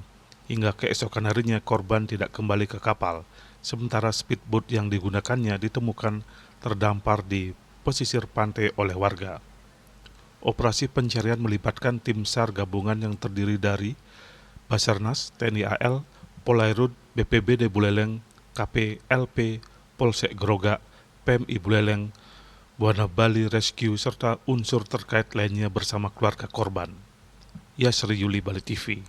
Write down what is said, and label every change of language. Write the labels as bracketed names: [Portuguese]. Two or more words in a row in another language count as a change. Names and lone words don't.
[Indonesian] Hingga keesokan harinya korban tidak kembali ke kapal, sementara speedboat yang digunakannya ditemukan terdampar di pesisir pantai oleh warga. Operasi pencarian melibatkan tim SAR gabungan yang terdiri dari Basarnas, TNI AL, Polairut, BPBD Buleleng, KPLP, Polsek Grogak, PMI Buleleng, Buana Bali Rescue, serta unsur terkait lainnya bersama keluarga korban. Yasri Yuli, Bali TV.